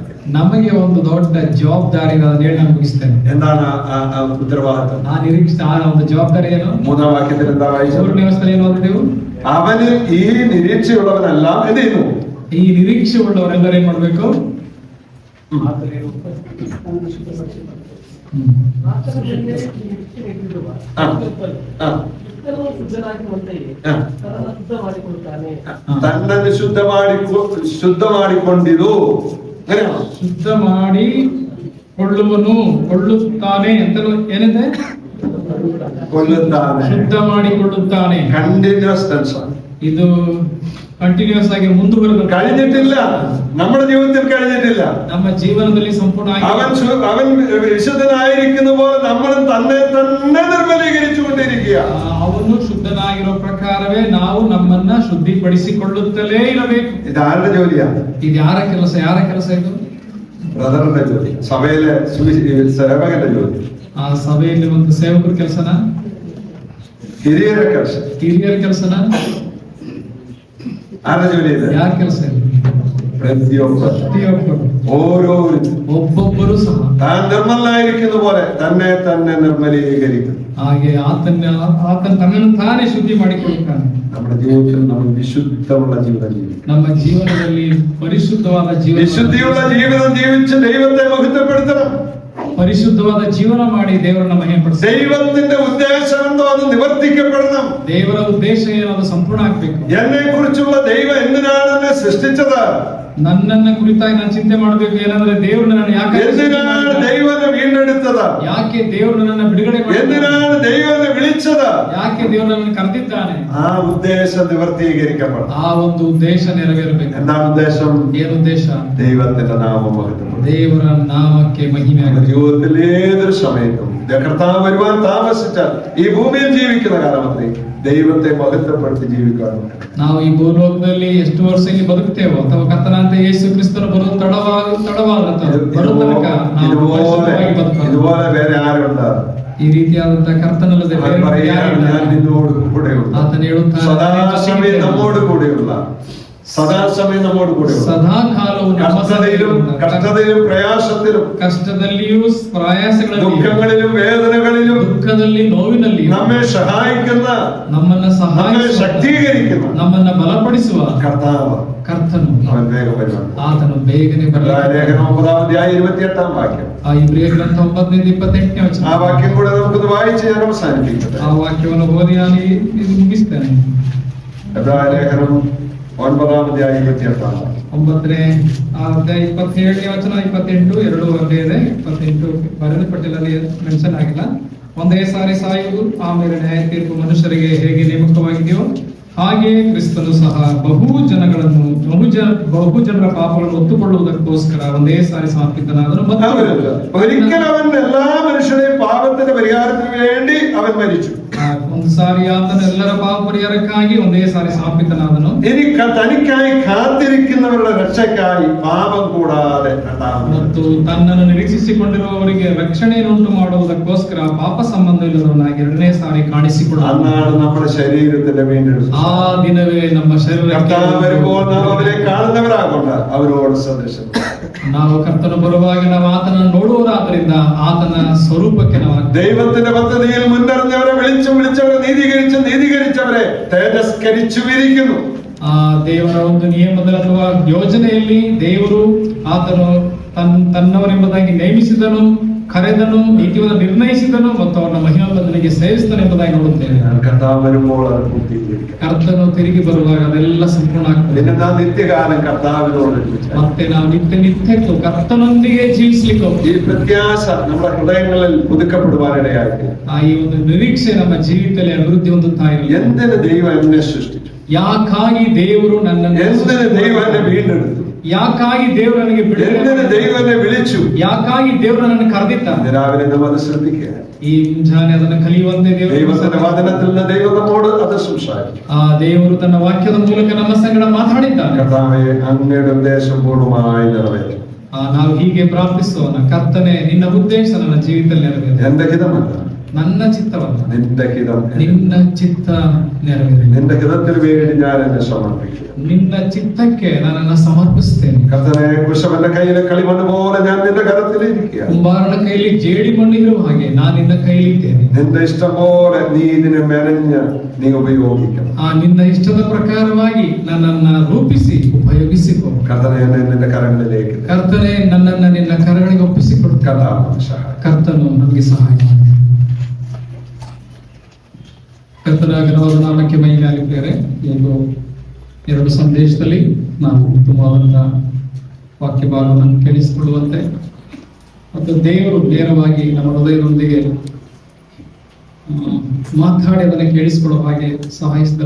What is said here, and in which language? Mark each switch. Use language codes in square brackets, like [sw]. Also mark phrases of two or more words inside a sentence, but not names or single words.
[kn] ನಮಗೆ ಒಂದು ದೊಡ್ಡ ಜವಾಬ್ದಾರಿ ಇದೆ, ಅದನ್ನ ಹೇಳಿ ನಾನು ಮುಗಿಸ್ತೇನೆ. [ml] എന്താണ് ആ ഉത്തരവാദിത്വം? [kn] ಆ ನಿರೀಕ್ಷೆ, ಆ ಒಂದು ಜವಾಬ್ದಾರಿ ಏನು? [ml] 3-ാം വാക്യത്തിൽ എന്താ വായിച്ചത്? [kn] 3ನೇ ವಚನ ಏನು ಓದಿದೆವು? [ml] അവനിൽ ഈ നിരീക്ഷയുള്ളവനെല്ലാം എന്ത് ചെയ്യുന്നു? [kn] ಈ ನಿರೀಕ್ಷೆ ಉಳ್ಳವರೆಲ್ಲರೂ ಏನ್ ಮಾಡ್ಬೇಕು? ಆತನಲ್ಲೇ ನಿರೀಕ್ಷೆಯಿಟ್ಟಿರುವ ಕ್ರಿಸ್ತನು ಶುದ್ಧನಾಗಿರುವಂತೆಯೇ ತನ್ನನ್ನು ಶುದ್ಧ ಮಾಡಿಕೊಳ್ಳುತ್ತಾನೆ. തന്നನ್ನು ಶುದ್ಧ ಮಾಡಿಕೊಂಡಿರು. [ml] അങ്ങനെയാണോ? [kn] ಶುದ್ಧ ಮಾಡಿ ಕೊಳ್ಳುತ್ತಾನೆ ಅಂತ ಏನಿದೆ? കൊല്ലുತ್ತಾನೆ. ಶುದ್ಧ ಮಾಡಿಕೊಳ್ಳುತ್ತಾನೆ. [en] continuous tense. [kn] ಇದು ಕಂಟಿನ್ಯೂಸ್ ಆಗಿ ಮುಂದುವರೆದು [ml] കഴിഞ്ഞിട്ടില്ല. നമ്മുടെ ജീവിതത്തിൽ കഴിഞ്ഞിട്ടില്ല. [kn] ನಮ್ಮ ಜೀವನದಲ್ಲಿ ಸಂಪೂರ್ಣ [ml] അവൻ വിശുദ്ധനായിരിക്കുന്ന പോലെ നമ്മളും തന്നെ നിർമ്മലീകരിച്ചുകൊണ്ടിരിക്കുക. [kn] ಅವನು ಶುದ್ಧನಾಗಿರೋ ಪ್ರಕಾರವೇ ನಾವು ನಮ್ಮನ್ನ ಶುದ್ಧಿಪಡಿಸಿಕೊಳ್ಳುತ್ತಲೇ ಇರಬೇಕು. [ml] ഇതാരുടെ ജോലിയാണ്? [kn] ಇದು ಯಾರ ಕೆಲಸ? ಯಾರ ಕೆಲಸ ಇದು? [ml] ബ്രദറിന്റെ ജോലി, സഭയിലെ സേവകന്റെ ജോലി, [kn] ಆ ಸಭೆಯಲ್ಲಿ ಒಂದು ಸೇವಕರ ಕೆಲಸನ, ಹಿರಿಯರ ಕೆಲಸ, ಹಿರಿಯರ ಕೆಲಸನ, [ml] ആരുടെ ജോലി ಇದೆ? [kn] ಯಾರ ಕೆಲಸ ಇದು? [ml] പ്രതിയൊಬ್ಬರು, ഓരോരുത്തരും [kn] ಒಬ್ಬೊಬ್ಬರು ಸಹ [ml] താൻ നിർമ്മലനായിരിക്കുന്ന പോലെ തന്നെ നിർമ്മലീകരിക്കും. [kn] ಹಾಗೆ ಆತನ ತನ್ನನ್ನು ತಾನೇ ಶುದ್ಧಿ ಮಾಡಿಕೊಳ್ಳುತ್ತಾನೆ. [ml] നമ്മുടെ ജീവിതത്തിൽ നമ്മൾ വിശുദ്ധമുള്ള ജീവിതം ജീവിക്കും. [kn] ನಮ್ಮ ಜೀವನದಲ್ಲಿ ಪರಿಶುದ್ಧವಾದ ಜೀವನ, [ml] വിശുദ്ധിയുള്ള ജീവിതം ജീവിച്ച് ദൈവത്തെ മഹത്വപ്പെടുത്തണം. [kn] ಪರಿಶುದ್ಧವಾದ ಜೀವನ ಮಾಡಿ ದೇವರನ್ನ ಮಹಿಮೆಪಡಿಸಿ. [ml] ദൈവത്തിന്റെ ഉദ്ദേശം എന്തോ അത് നിവർത്തിക്കപ്പെടണം. [kn] ದೇವರ ಉದ್ದೇಶ ಏನು ಅದು ಸಂಪೂರ್ಣ ಆಗ್ಬೇಕು. [ml] എന്നെ കുറിച്ചുള്ള ദൈവം എന്തിനാണ് എന്നെ സൃഷ്ടിച്ചത്? [kn] ನನ್ನನ್ನ ಕುರಿತಾಗಿ ನಾನು ಚಿಂತೆ ಮಾಡಬೇಕು. ಏನಂದ್ರೆ ದೇವರು ನನ್ನ [ml] എന്തിനാണ് ദൈവനെ വീണ്ടെടുത്തത്? [kn] ಯಾಕೆ ದೇವರು ನನ್ನ ಬಿಡುಗಡೆ ಮಾಡಿದ? [ml] എന്തിനാണ് ദൈവനെ വിളിച്ചത്? [kn] ಯಾಕೆ ದೇವರು ನನ್ನ ಕರೆದಿದ್ದಾನೆ? [ml] ആ ഉദ്ദേശം നിവർത്തീകരിക്കപ്പെടണം. [kn] ಆ ಒಂದು ಉದ್ದೇಶ ನೆರವೇರಬೇಕು. [ml] എന്താണ് ഉദ്ദേശം? [kn] ಏನು ಉದ್ದೇಶ? [ml] ദൈവത്തിന്റെ നാമം മഹത്വപ്പെടും. [kn] ದೇವರ ನಾಮಕ್ಕೆ ಮಹಿಮೆ [ml] നമ്മുടെ [kn] ಆಗಲಿ. [ml] ജീവിതത്തിൽ ഏതൊരു സമയത്തും കർത്താവ് വരുവാൻ താമസിച്ചാൽ ഈ ഭൂമിയിൽ ജീവിക്കുന്ന കാലമത്രേ ദൈവത്തെ മഹത്വപ്പെടുത്തി ജീവിക്കാൻ. [kn] ನಾವು ಈ ಭೂಲೋಕದಲ್ಲಿ ಎಷ್ಟು ವರ್ಷ ಇಲ್ಲಿ ಬದುಕ್ತೇವೋ ಅಥವಾ ಕರ್ತನಾದ ಯೇಸು ಕ್ರಿಸ್ತನ ಬರೋದು [ml] ഇതുപോലെ വേറെ ആരുണ്ട്? [kn] ಈ ರೀತಿಯಾದಂತಹ ಕರ್ತನಲ್ಲದೆ [ml] ഞാൻ നിന്നോട് കൂടെയുള്ള, [kn] ಆತನು ಹೇಳುತ್ತಾನೆ, [ml] സദാസമയം നമ്മോട് കൂടെയുള്ള, സദാസമയം നമ്മോട് കൂടെ, [kn] ಸದಾಕಾಲವು [ml] കഷ്ടതയിലും പ്രയാസത്തിലും, [kn] ಕಷ್ಟದಲ್ಲಿಯೂ ಪ್ರಯಾಸಗಳಲ್ಲಿ, [ml] ദുഃഖങ്ങളിലും വേദനകളിലും, [kn] ದುಃಖದಲ್ಲಿ ನೋವಿನಲ್ಲಿ [ml] നമ്മെ സഹായിക്കുന്ന, [kn] ನಮ್ಮನ್ನ ಸಹಾಯಿಸುವ, [ml] ശക്തീകരിക്കുന്ന, [kn] ನಮ್ಮನ್ನ ಬಲಪಡಿಸುವ ಕರ್ತನು [ml] അവൻ വേഗം വരുവാൻ. [kn] ಆತನು ಬೇಗನೆ [ml] ലേഖനം 9-28 വാക്യം. [kn] ಆ ಇಬ್ರಿಯ ಗ್ರಂಥ 9-28 ವಚನ. [ml] ആ വാക്യം കൂടെ നമുക്കൊന്ന് വായിച്ച് ഞാൻ അവസാനിപ്പിക്കട്ടെ. [kn] ಆ ವಾಕ್ಯವನ್ನು ಓದಿ ನಾನು ಇದು ಮುಗಿಸ್ತೇನೆ. [ml] ലേഖനം 9-28. [kn] 9ನೇ ಅಧ್ಯಾಯ 27ನೇ ವಚನ 28 2 ಒಂದೇ ಇದೆ. 28 ಬರೆದಪಟ್ಟಿಲ್ಲ, ಮೆನ್ಷನ್ ಆಗಿಲ್ಲ. ಒಂದೇ ಸಾರಿ ಸಾಯುವುದು, ಆಮೇಲೆ ನ್ಯಾಯ ತೀರ್ಪು. ಮನುಷ್ಯರಿಗೆ ಹೇಗೆ ನೇಮಕವಾಗಿದೆಯೋ ಹಾಗೆ ಕ್ರಿಸ್ತನು ಸಹ ಬಹು ಜನರ ಪಾಪಗಳನ್ನು ಒತ್ತುಕೊಳ್ಳುವುದಕ್ಕೋಸ್ಕರ ಒಂದೇ ಸಾರಿ ಸಮರ್ಪಿತನಾದನು. [ml] ഒരിക്കൽ അവൻ എല്ലാ മനുഷ്യരുടെയും പാപത്തിന്റെ പരിഹാരത്തിന് വേണ്ടി അവൻ മരിച്ചു. [kn] ಒಂದು ಸಾರಿ ಆತನು ಎಲ್ಲರ ಪಾಪ ಪರಿಹಾರಕ್ಕಾಗಿ ಒಂದೇ ಸಾರಿ ಸಮರ್ಪಿತನಾದನು. [ml] ഇനി തനിക്കായി കാത്തിരിക്കുന്നവരുടെ രക്ഷയ്ക്കായി പാപം കൂടാതെ [kn] ಮತ್ತು ತನ್ನನ್ನು ನಿರೀಕ್ಷಿಸಿಕೊಂಡಿರುವವರಿಗೆ ರಕ್ಷಣೆಯನ್ನುಂಟು ಮಾಡುವುದಕ್ಕೋಸ್ಕರ ಪಾಪ ಸಂಬಂಧ ಇಲ್ಲದವನಾಗಿ ಎರಡನೇ ಸಾರಿ ಕಾಣಿಸಿಕೊಳ್ಳುವ. [ml] അന്നാണ് നമ്മുടെ ശരീരത്തിന്റെ വീണ്ടെടുപ്പ്. [kn] ಆ ದಿನವೇ ನಮ್ಮ ಶರೀರ [ml] വരുമ്പോൾ നാം അവരെ കാണുന്നവരാകൊണ്ട് അവരോട് സദൃശം. [kn] ನಾವು ಕರ್ತನು ಬರುವಾಗ ನಾವು ಆತನನ್ನು ನೋಡುವವರಾದ್ದರಿಂದ ಆತನ ಸ್ವರೂಪಕ್ಕೆ ನಾವು [ml] ദൈവത്തിന്റെ പദ്ധതിയിൽ മുന്നറിഞ്ഞവരെ വിളിച്ചവരെ നീതീകരിച്ചവരെ തേജസ്കരിച്ചു വിരിക്കുന്നു. [kn] ಆ ದೇವರ ಒಂದು ನಿಯಮದಲ್ಲಿ ಅಥವಾ ಯೋಜನೆಯಲ್ಲಿ ದೇವರು ಆತನು ತನ್ನವರೆಂಬುದಾಗಿ ನೇಮಿಸಿದನು, ಕರೆದನು, ನೀತಿಯನ್ನು ನಿರ್ಣಯಿಸಿದನು ಮತ್ತು ಅವನ ಮಹಿಮಾ ಬದಲಿಗೆ ಸೇವಿಸಿದನು ಎಂಬುದಾಗಿ ನೋಡುತ್ತೇವೆ. [ml] കർത്താവ് വരുമ്പോൾ അത് പൂർത്തീകരിക്കും. [kn] ಕರ್ತನು ತಿರುಗಿ ಬರುವಾಗ ಅದೆಲ್ಲ ಸಂಪೂರ್ಣ ಆಗ್ತದೆ. [ml] നിത്യകാലം കർത്താവിനോട് [kn] ಮತ್ತೆ ನಾವು ನಿತ್ಯಕ್ಕೂ ಕರ್ತನೊಂದಿಗೆ ಜೀವಿಸಲಿಕ್ಕೆ [ml] ഈ പ്രത്യാശ നമ്മുടെ ഹൃദയങ്ങളിൽ പുതുക്കപ്പെടുവാനിടയായി. [kn] ಈ ಒಂದು ನಿರೀಕ್ಷೆ ನಮ್ಮ ಜೀವಿತದಲ್ಲಿ ಅಭಿವೃದ್ಧಿ ಹೊಂದುತ್ತಾ ಇರಲಿ. [ml] എന്തിന് ദൈവം എന്നെ സൃഷ്ടിച്ചു? [kn] ಯಾಕಾಗಿ ದೇವರು ನನ್ನನ್ನು [ml] എന്തിന് ദൈവം എന്നെ വീണ്ടെടുത്തു? [kn] ಯಾಕಾಗಿ ದೇವರು ನನಗೆ [ml] എന്തിന് ദൈവം എന്നെ വിളിച്ചു? [kn] ಯಾಕಾಗಿ ದೇವರು ನನ್ನನ್ನು ಕರೆದಿದ್ದಾನೆ? [ml] രാവിലെ നാം അത് ശ്രദ്ധിക്കുക. [kn] ಈ ಮುಂಜಾನೆ ಅದನ್ನು ಕಲಿಯುವಂತೆ [ml] ദൈവത്തിന്റെ വചനത്തിൽ നിന്ന് ദൈവം നമ്മോട് അത് സംസാരിക്കും. [kn] ಆ ದೇವರು ತನ್ನ ವಾಕ್ಯದ ಮೂಲಕ ನಮ್ಮ ಸಂಗಡ ಮಾತಾಡಿದ್ದಾನೆ. [ml] കർത്താവേ, അങ്ങയുടെ ഉദ്ദേശം പൂർണ്ണമായി നിറവേറ്റും. [kn] ನಾವು ಹೀಗೆ ಪ್ರಾರ್ಥಿಸೋಣ, ಕರ್ತನೆ ನಿನ್ನ ಉದ್ದೇಶ ನನ್ನ ಜೀವಿತದಲ್ಲಿ ನೆರವೇರಲಿ. [ml] എന്റെ ഹിതമല്ല, [kn] ನನ್ನ ಚಿತ್ತವಲ್ಲ, [ml] നിന്റെ ഹിതം [kn] ನಿನ್ನ ಚಿತ್ತ ನೆರವೇರಲಿ. [ml] നിന്റെ ഹിതത്തിന് വേണ്ടി ഞാൻ എന്നെ സമർപ്പിക്കുക. [kn] ನಿನ್ನ ಚಿತ್ತಕ್ಕೆ ನನ್ನನ್ನು ಸಮರ್ಪಿಸ್ತೇನೆ. [ml] കർത്താവേ, കുശവന്റെ കയ്യിലെ കളിമണ്ണ് പോലെ ഞാൻ നിന്റെ കരത്തിലിരിക്കുക. [kn] ಕುಂಬಾರನ ಕೈಯಲ್ಲಿ ಜೇಡಿ ಮಣ್ಣು ಇರುವ ಹಾಗೆ ನಾನು ನಿನ್ನ ಕೈಲಿದ್ದೇನೆ. [ml] നിന്റെ ഇഷ്ടം പോലെ നീ ഇതിനെ മെനഞ്ഞ് നീ ഉപയോഗിക്കണം. [kn] ನಿನ್ನ ಇಷ್ಟದ ಪ್ರಕಾರವಾಗಿ ನನ್ನನ್ನ ರೂಪಿಸಿ ಉಪಯೋಗಿಸಿಕೊ. [ml] കർത്താവേ, എന്നെ നിന്റെ കരങ്ങളിലേക്ക് [kn] ಕರ್ತನೆ, ನನ್ನನ್ನ ನಿನ್ನ ಕರಗಳಿಗೆ ಒಪ್ಪಿಸಿಕೊಡು. ಕರ್ತನು ನಮಗೆ ಸಹಾಯ ಮಾಡಿ. ಕರ್ತನ ಘನವಾದ ನಾಮಕ್ಕೆ ಮಹಿಮೆಯಾಗಲಿದ್ದಾರೆ. ಒಂದು 2 ಸಂದೇಶದಲ್ಲಿ ನಾವು ಉತ್ತಮವಾದಂತಹ ವಾಕ್ಯ ಭಾಗವನ್ನು ಕೇಳಿಸಿಕೊಳ್ಳುವಂತೆ ಮತ್ತು ದೇವರು ನೇರವಾಗಿ ನಮ್ಮ ಹೃದಯದೊಂದಿಗೆ ಮಾತಾಡಿ ಅದನ್ನು ಕೇಳಿಸಿಕೊಳ್ಳುವ ಹಾಗೆ ಸಹಾಯಿಸಿದನು.